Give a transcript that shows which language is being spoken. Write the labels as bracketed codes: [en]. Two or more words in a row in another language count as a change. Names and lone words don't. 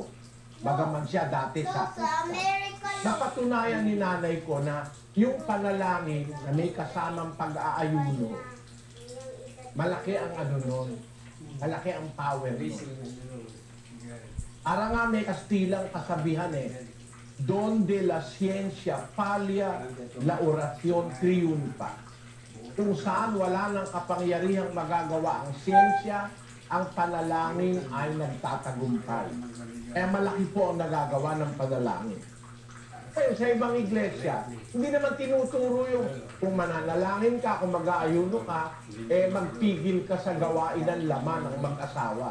[tl] Bagaman siya dati sa napatunayan ni nanay ko na yung panalangin na may kasamang pag-aayuno, malaki ang ano nun, malaki ang power nun. Para nga may Kastilang kasabihan [es] Don de la ciencia falia, la oración triunfa. [tl] Kung saan wala ng kapangyarihang magagawa ang siyensya, ang panalangin ay nagtatagumpay. Kaya malaki po ang nagagawa ng panalangin. Kaya sa ibang iglesia, hindi naman tinuturo yung kung mananalangin ka, kung mag-aayuno ka, magpigil ka sa gawain ng laman ng mag-asawa.